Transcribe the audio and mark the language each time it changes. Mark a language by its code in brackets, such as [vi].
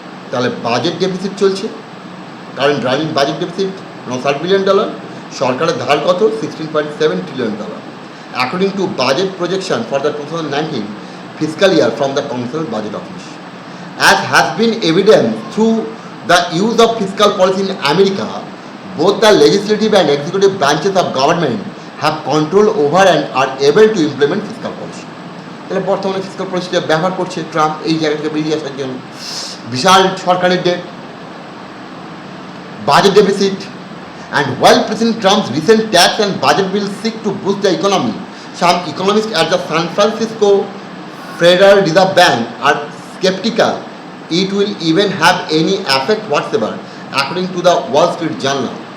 [bn] তাহলে budget deficit চলছে, current running budget deficit $60 billion, সরকারের ধার কত $16.7 trillion, [en] according to budget projection for the 2019 fiscal year from the Congressional Budget Office. As has been evident through the use of fiscal policy in America, both the legislative and executive branches of government have control over and are able to implement fiscal policy. [bn] তাহলে বর্তমানে fiscal পলিসিটা ব্যবহার করছে Trump এই জায়গা থেকে বেরিয়ে আসার জন্য। বিশাল সরকারের date, [en] budget deficit, and while President Trump's recent tax and budget bills seek to boost the economy, some economists at the San Francisco Federal Reserve Bank are skeptical it will even have any effect whatsoever, according to the Wall Street Journal.